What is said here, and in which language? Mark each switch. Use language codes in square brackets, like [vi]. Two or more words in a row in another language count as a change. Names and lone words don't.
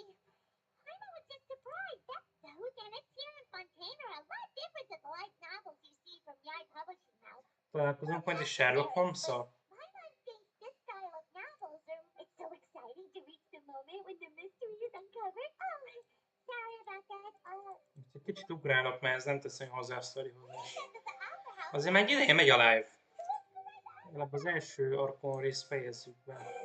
[en] Paimon was just surprised. The whodunits here in Fontaine are a lot different than the light novels you see from Yard Publishing House. [hu] Találkozunk majd egy Sherlock Holmes-szal. [en] Paimon thinks this style of novels are... It's so exciting to reach the moment when the mystery is uncovered. Oh, sorry about that. [hu] Egy kicsit ugrálok, mert ez nem teszem hozzá a sztorihoz. [en] He says that the Opera [hu] Azért már egy ideje megy a live. Legalább az első arkon részt fejezzük be.